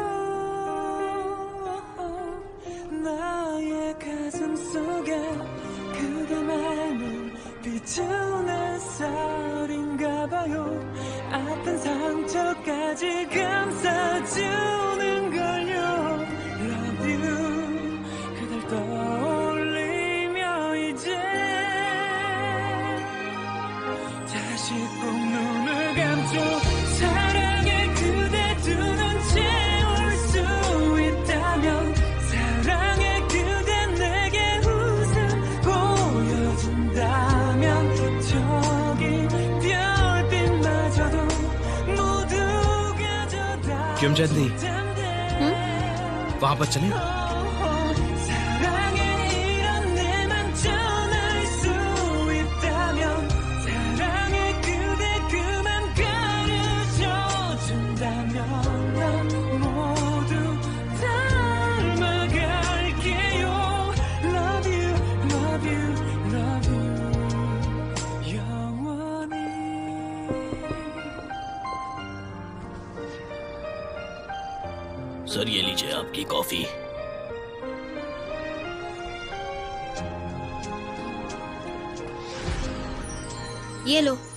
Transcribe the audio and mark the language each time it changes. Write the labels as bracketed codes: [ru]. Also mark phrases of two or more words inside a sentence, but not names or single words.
[ko] 나의 가슴 속에 그대만을 비추는 쌀인가 봐요. 아픈 상처까지 감싸주는 걸요. [en] Love you. [ko] 그댈 떠올리며 이제 다시 꼭 눈을 감죠. 사랑해 그대 두 눈 채울 수 있다면, 사랑해 그대 내게 웃음 보여준다면, 저기 별빛마저도 모두 가져다. 김잔디, [hi] वहां पर चले? [ko] 사랑해 이런 내만 전할 수 있다면, 사랑해 그대 그만 가르쳐 준다면, 난 모두 닮아갈게요. [en] Love you, love you, love you. [ko] 영원히. [hi] सर ये लीजिए आपकी कॉफी। ये लो।